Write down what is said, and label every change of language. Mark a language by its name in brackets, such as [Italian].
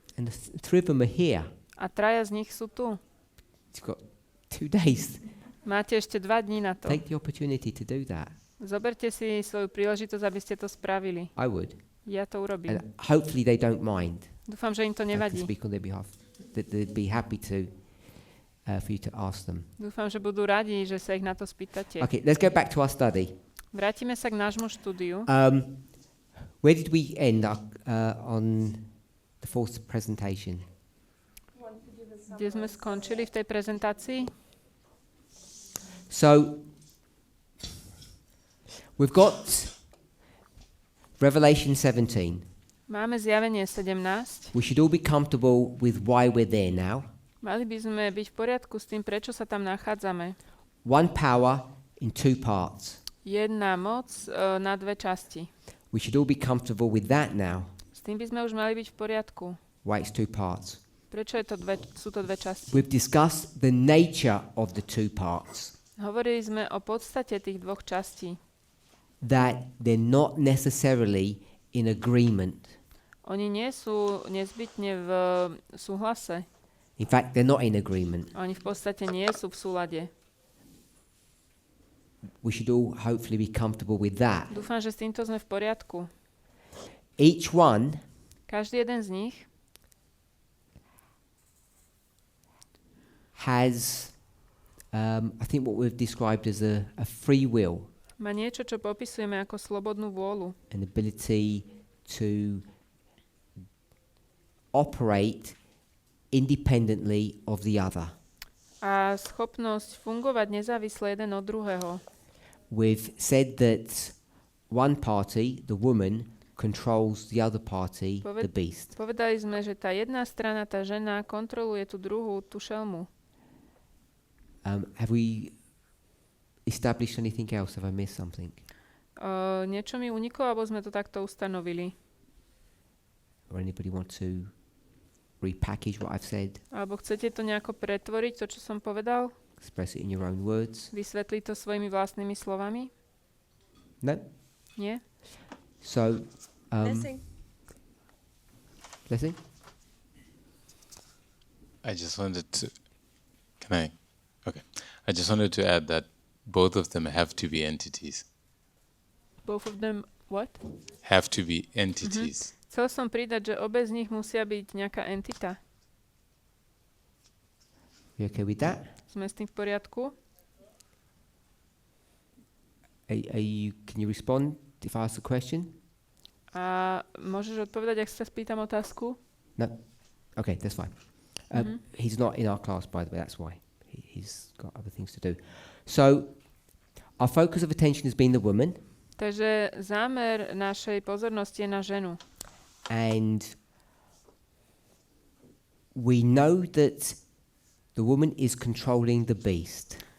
[English] And the three of them are here. [Slovak] A traja z nich sú tu. [English] You've got 2 days. [Slovak] Máte ešte 2 dní na to. [English] Take the opportunity to do that. [Slovak] Zoberte si svoju príležitosť, aby ste to spravili. [English] I would. [Slovak] Ja to urobím. [English] And hopefully they don't mind. [Slovak] Dúfam, že im to [English] I can [Slovak] nevadí. [English] speak on their behalf. That they'd be happy to for you to ask them. [Slovak] Dúfam, že budú radi, že sa ich na to spýtate. [English] Okay, let's go back to our study. [Slovak] Vrátime sa k nášmu štúdiu. [English] Where did we end on the fourth presentation? [Slovak] Kde sme skončili v tej prezentácii? [English] So, we've got Revelation 17. [Slovak] Máme zjavenie 17. [English] We should all be comfortable with why we're there now. [Slovak] Mali by sme byť v poriadku s tým, prečo sa tam nachádzame. [English] One power in 2 parts. [Slovak] Jedna moc na 2 časti. [English] We should all be comfortable with that now. [Slovak] S tým by sme už mali byť v poriadku. [English] Why it's 2 parts. [Slovak] Prečo sú to 2 časti? [English] We've discussed the nature of the 2 parts. [Slovak] Hovorili sme o podstate tých 2 častí. [English] That they're not necessarily in agreement. [Slovak] Oni nie sú nezbytne v súhlase. [English] In fact, they're not in agreement. [Slovak] Oni v podstate nie sú v súlade. [English] We should all hopefully be comfortable with that. [Slovak] Dúfam, že s týmto sme v poriadku. [English] Each one [Slovak] Každý jeden z nich [English] has, I think what we've described as a free will, [Slovak] má niečo, čo popisujeme ako slobodnú vôľu. [English] an ability to operate independently of the other. [Slovak] A schopnosť fungovať nezávisle jeden od druhého. [English] We've said that one party, the woman, controls the other party, the beast. [Slovak] Povedali sme, že tá jedna strana, tá žena, kontroluje tú druhú, tú šelmu. [English] Have we established anything else? Have I missed something? [Slovak] Niečo mi uniklo, alebo sme to takto ustanovili? [English] Or anybody want to repackage what I've said, [Slovak] Alebo chcete to nejako pretvoriť, to, čo som povedal? [English] express it in your own words? [Slovak] Vysvetliť to svojimi vlastnými slovami? [English] No? [Slovak] Nie? [English] So, Blessing. Blessing? I just wanted to, I just wanted to add that both of them have to be entities. Both of them, what? Have to be entities. [Slovak] Chcel som pridať, že obe z nich musia byť nejaká entita. [English] You okay with that? [Slovak] Sme s tým v poriadku? [English] Can you respond if I ask a question? [Slovak] A môžeš odpovedať, ak sa spýtam otázku? [English] No? Okay, that's fine. He's not in our class, by the way, that's why. He's got other things to do. So, our focus of attention has been the woman. [Slovak] Takže zámer našej pozornosti je na ženu. [English] And we know that the woman is controlling the beast.